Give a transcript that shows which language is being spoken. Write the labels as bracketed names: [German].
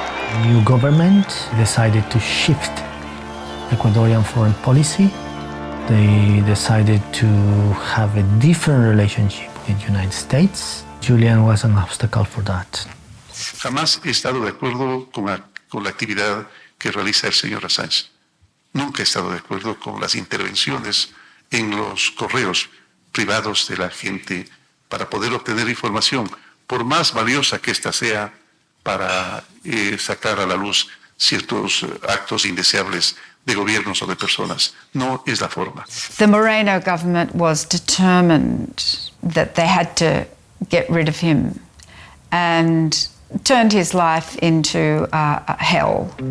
[English] The new government decided to shift Ecuadorian foreign policy. They decided to have a different relationship with the United States. Julian was an obstacle for that. [Spanish] Jamás he estado de acuerdo con la actividad que realiza el señor Assange. Nunca he estado de acuerdo con las intervenciones en los correos privados de la gente para poder obtener información, por más valiosa que ésta sea para sacar a la luz ciertos actos indeseables de gobiernos o de personas. No es la forma. [English] The Moreno government was determined that they had to get rid of him, and turned his life into hell.